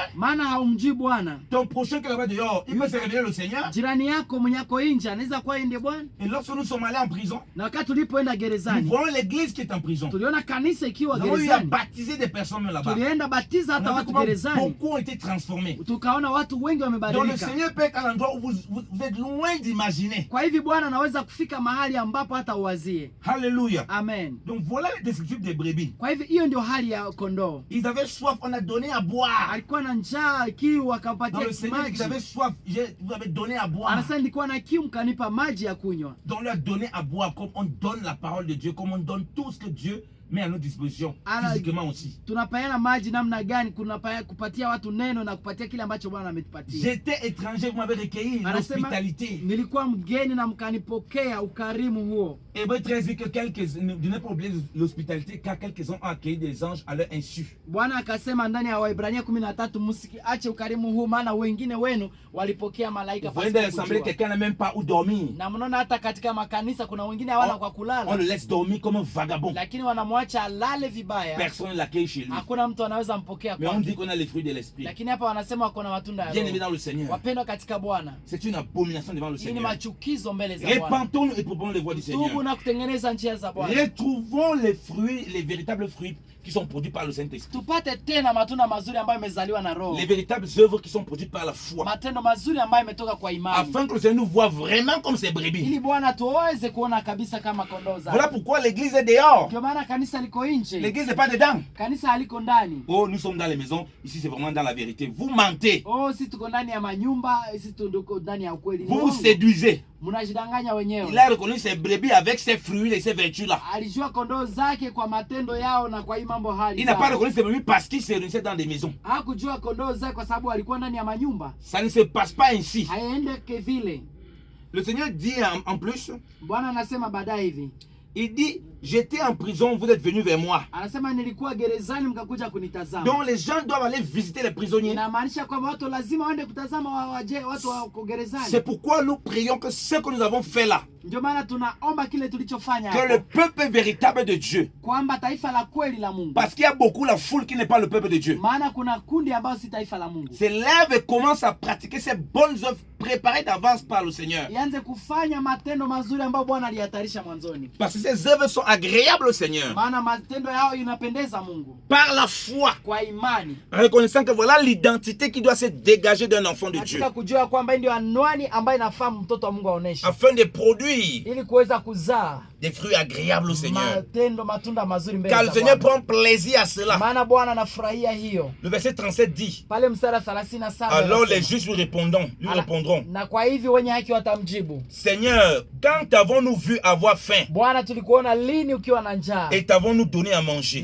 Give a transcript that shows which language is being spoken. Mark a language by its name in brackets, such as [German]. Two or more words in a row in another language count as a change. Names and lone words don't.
[Swahili] maana haumjui Bwana. [French] Ton prochain qui est là-bas dehors, il peut se révéler le Seigneur. [Swahili] Jirani yako mwenye ako nje anaweza kuwa ndiye Bwana. [French] Et lorsque nous sommes allés en prison, [Swahili] Na wakati tulipoenda [French] nous [Swahili] gerezani, [French] voyons l'église qui est en prison. [Swahili] tuliona kanisa ikiwa [French] Nous avons eu à [Swahili] gerezani, [French] baptiser des personnes là-bas. [Swahili] tulienda batiza [French] On [Swahili] hata [French] a vu [Swahili] watu [French] comment [Swahili] gerezani, [French] beaucoup ont été transformés. [Swahili] tukaona watu wengi [French] Donc le [Swahili] wamebadilika. [French] Seigneur peut être à l'endroit où vous êtes loin d'imaginer. [Swahili] Kwa hivi Bwana anaweza kufika mahali ambapo hata uwazie. [French] Alléluia. Amen. Donc voilà les descriptifs des brebis. [Swahili] Kwa hivi hiyo ndio hali ya kondoo. [French] Ils avaient soif, on a donné à boire. [Swahili] Alikuwa na njaa, kiu, [French] Dans [Swahili] akampatia [French] le Seigneur, ils [Swahili] maji. [French] avaient soif, vous avez donné à boire. [Swahili] Anasema nilikuwa na kiu mkanipa maji ya kunywa. [French] Donc leur donner à boire comme on donne la parole de Dieu, comme on donne tout ce que Dieu met à notre disposition, physiquement aussi. [Swahili] Tunapeana maji namna gani? Kupatia watu neno na kupatia kile ambacho Bwana ametupatia. [French] J'étais étranger, vous m'avez recueilli, l'hospitalité. [Swahili] Nilikuwa mgeni na mkanipokea, ukarimu huo. [French] Hébreux 13 dit que de ne pas oublier l'hospitalité, car quelques-uns ont accueilli des anges à leur insu. [Swahili] Bwana akasema ndani ya Waebrania 13, msiache ukarimu huu, maana wengine wenu walipokea malaika. [French] Vous voyez dans l'assemblée, quelqu'un n'a même pas où dormir. [Swahili] Na mnaona hata katika makanisa kuna wengine hawana kwa [French] On [Swahili] kulala, [French] le laisse dormir comme un vagabond. [Swahili] lakini wanamwacha alale vibaya. [French] Personne ne l'accueille chez lui. [Swahili] Hakuna mtu anaweza mpokea [French] Mais on [Swahili] kwake. [French] dit qu'on a les fruits de l'esprit. [Swahili] Lakini hapa wanasema wako na matunda ya [French] Bien aimé [Swahili] Roho. [French] dans le Seigneur. [Swahili] Wapendwa katika Bwana, [French] C'est une abomination devant le [Swahili] hii ni [French] Seigneur. [Swahili] machukizo mbele za Bwana. [French] Répentons-nous et proposons les voies du [Swahili] Tubu [French] Seigneur. [Swahili] na kutengeneza njia za Bwana. [French] Retrouvons les fruits, les véritables fruits qui sont produits par le Saint-Esprit. [Swahili] Tupate tena matunda mazuri ambayo yamezaliwa na Roho. [French] Les véritables œuvres qui sont produites par la foi. [Swahili] Matendo mazuri ambayo yametoka kwa imani. [French] Afin que le Seigneur nous voit vraiment comme ses brebis. [Swahili] Ili Bwana tuweze kuona kabisa kama kondoo zake. [French] Voilà pourquoi l'église est dehors. [Swahili] Ndio maana kanisa liko nje. [French] L'église n'est pas dedans. [Swahili] Kanisa haliko ndani. [French] Oh, nous sommes dans les maisons. Ici, c'est vraiment dans la vérité. Vous mentez. [Swahili] Oh, sisi tuko ndani ya manyumba, sisi tuko ndani ya ukweli. [French] Vous vous séduisez. [Swahili] Mnajidanganya wenyewe. [French] Il a reconnu ses brebis avec ses fruits et ses vertus-là. [Swahili] Alijua kondoo zake kwa matendo yao na kwa hii mambo hali. [French] Il n'a pas reconnu ses brebis parce qu'il se réunissait dans des maisons. [Swahili] Hakujua kondoo zake kwa sababu alikuwa ndani ya manyumba. [French] Ça ne se passe pas ainsi. [Swahili] Haendeke vile. [French] Le Seigneur dit en plus, [Swahili] Bwana anasema baadaye hivi. [French] il dit, j'étais en prison, vous êtes venus vers moi. [Swahili] Anasema nilikuwa gerezani mkakuja kunitazama. [French] Donc les gens doivent aller visiter les prisonniers. [Swahili] Inamaanisha kwamba watu lazima waende kutazama watu wako gerezani. [French] C'est pourquoi nous prions que ce que nous avons fait là, [Swahili] Ndio maana tunaomba kile tulichofanya [French] que le peuple véritable de Dieu, [Swahili] kwamba taifa la kweli la Mungu. [French] parce qu'il y a beaucoup la foule qui n'est pas le peuple de Dieu, [Swahili] Maana kuna kundi ambao si taifa la Mungu. [French] s'élève et commence à pratiquer ces bonnes œuvres préparées d'avance par le Seigneur. [Swahili] Ianze kufanya matendo mazuri ambayo Bwana aliyatarisha mwanzoni. [French] Parce que ces œuvres sont agréables au Seigneur. [Swahili] Maana matendo yao inapendeza Mungu. [French] Par la foi, [Swahili] Kwa imani. [French] reconnaissant que voilà l'identité qui doit se dégager d'un enfant de Dieu, [Swahili] Katika kujua kwamba ndio anwani ambayo inafaa mtoto wa Mungu aoneshe. [French] afin de produire [Swahili] Ili kuweza kuzaa [French] des fruits agréables au Seigneur. [Swahili] matunda mazuri mbele [French] Car le [Swahili] za [French] Seigneur [Swahili] Bwana. [French] prend plaisir à cela. [Swahili] Maana Bwana anafurahia hiyo. [French] Le verset 37 dit, [Swahili] Pale mstari 37 [French] alors les [Swahili] anasema, [French] justes lui répondront, [Swahili] na kwa hivi wenye haki watamjibu, [French] Seigneur, quand avons-nous vu avoir faim [Swahili] Bwana tulikuona lini ukiwa na njaa [French] et t'avons-nous donné à manger,